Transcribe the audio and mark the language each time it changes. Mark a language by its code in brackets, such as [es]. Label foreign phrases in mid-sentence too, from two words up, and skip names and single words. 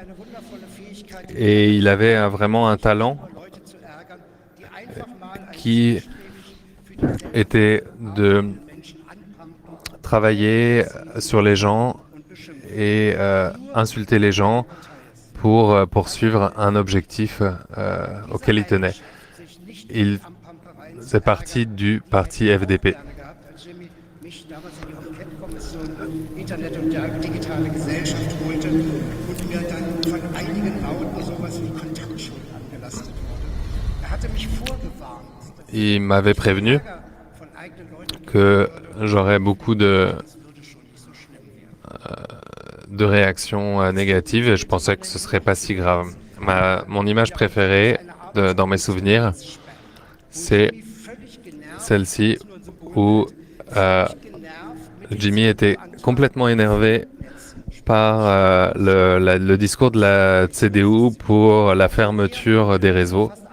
[fr] Et il avait vraiment un talent qui était de travailler sur les gens et insulter les gens pour poursuivre un objectif auquel il tenait. Il faisait partie du parti FDP. [de] Internet und der digitale Gesellschaft holte und mir dann von einigen Lauten sowas wie Kontaktschuld angelastet wurde. Hatte mich vorgewarnt. [fr] Il m'avait prévenu [de] Von eigenen Leuten [fr] que j'aurais beaucoup de réactions négatives et je pensais que ce serait pas si grave. Mon image préférée dans mes souvenirs, c'est celle-ci où Jimmy était complètement énervé par le discours de la CDU pour la fermeture des réseaux.